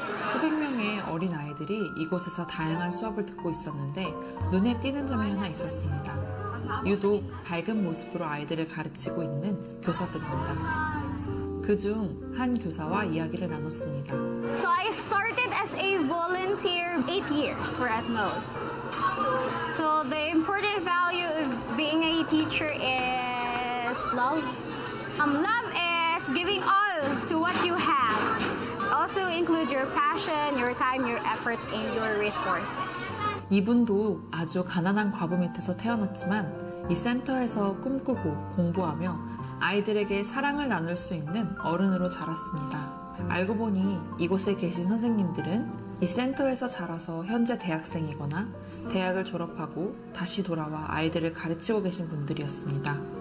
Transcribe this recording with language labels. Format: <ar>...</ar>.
<ko>수백 명의 어린 아이들이 이곳에서 다양한 수업을 듣고 있었는데 눈에 띄는 점이 하나 있었습니다. 유독 밝은 모습으로 아이들을 가르치고 있는 교사들입니다. 그중 한 교사와 이야기를 나눴습니다.</ko> <en>So I started as a volunteer 8 years for at most. So the important value of being a teacher is love. Love is giving all to what you have. Also include your passion, your time, your efforts, and your resources.</en> <ko>이분도 아주 가난한 과부 밑에서 태어났지만 이 센터에서 꿈꾸고 공부하며 아이들에게 사랑을 나눌 수 있는 어른으로 자랐습니다. 알고 보니 이곳에 계신 선생님들은 이 센터에서 자라서 현재 대학생이거나 대학을 졸업하고 다시 돌아와 아이들을 가르치고 계신 분들이었습니다.</ko>